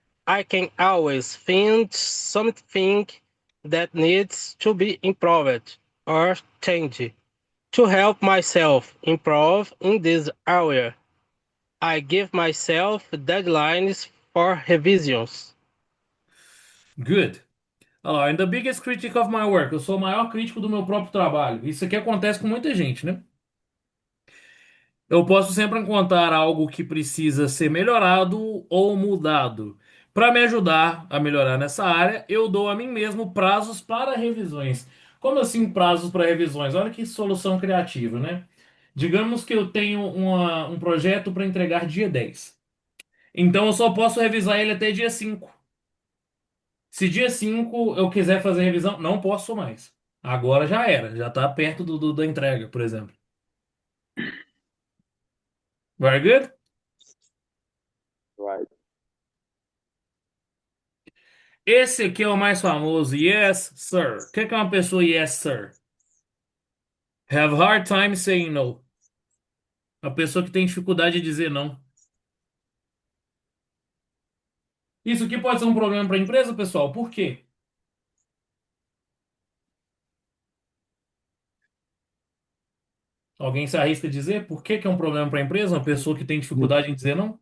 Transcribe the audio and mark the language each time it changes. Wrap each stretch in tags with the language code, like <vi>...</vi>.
<en>I can always find something that needs to be improved or changed. To help myself improve in this area, I give myself deadlines for revisions. Good.</en> <pt>Olha lá,</pt> <en>I'm the biggest critic of my work.</en> <pt>Eu sou o maior crítico do meu próprio trabalho. Isso aqui acontece com muita gente, né? Eu posso sempre encontrar algo que precisa ser melhorado ou mudado. Para me ajudar a melhorar nessa área, eu dou a mim mesmo prazos para revisões. Como assim prazos para revisões? Olha que solução criativa, né? Digamos que eu tenho um projeto para entregar dia 10. Então eu só posso revisar ele até dia 5. Se dia 5 eu quiser fazer revisão, não posso mais. Agora já era, já está perto da entrega, por exemplo.</pt> <en>Very good? Right.</en> <pt>Esse aqui é o mais famoso.</pt> <en>Yes, sir.</en> <pt>O que é uma pessoa yes, sir?</pt> <en>Have hard time saying no.</en> <pt>A pessoa que tem dificuldade de dizer não. Isso aqui pode ser um problema para a empresa, pessoal. Por quê? Alguém se arrisca a dizer por que que é um problema para a empresa? Uma pessoa que tem dificuldade em dizer não?</pt>